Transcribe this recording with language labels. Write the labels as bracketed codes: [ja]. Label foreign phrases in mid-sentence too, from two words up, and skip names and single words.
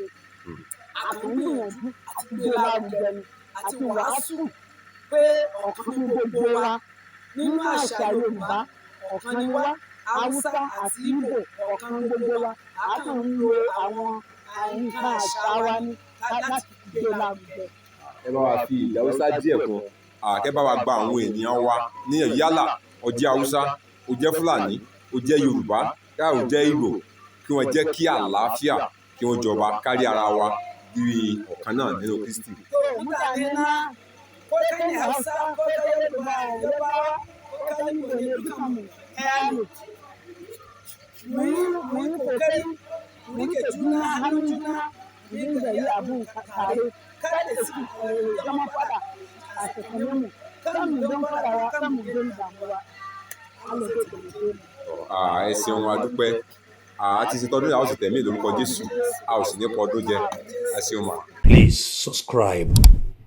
[yo] Àtúnyẹ̀wò àti gbéra ni àti wàásù pé ọ̀kan ní gbogbo wa nínú àṣà Yorùbá ọ̀kan ni wá, Haúsá àti Ìgbò ọ̀kan ní gbogbo wa, a kàn ń lo àwọn nǹkan àṣà wa ní láti gbé lárugẹ. Ẹ bá wa fi ilẹ̀ Haúsá díẹ̀ kún kẹ́ bá wa gba àwọn ènìyàn wa ní yálà ó jẹ́ Haúsá ó jẹ́ Fúlàní ó jẹ́ Yorùbá ó jẹ́ Ìgbò kí wọ́n jẹ́ kí àlàáfíà kí wọ́n jọba kárí ara wa bí ọ̀kan náà nínú Kristi. [ha] Mutane na ko kai ne Hausa ko kai Yoruba ko kai Igbo ne dukan mu ɗaya ne. Mu yi kokari mu rike juna hannun juna mu dinga yi abun tare kada su zama faɗa a tsakanin mu kan mu don faɗawa kan mu don damuwa. [yo] Ẹ ṣeun a dúpẹ́ a ti ṣe tọdún yà ó sì tẹ̀mí lórúkọ Jésù a ò sì ní pọ̀ ọdún jẹ ẹ ṣeun mà. [en] Please subscribe.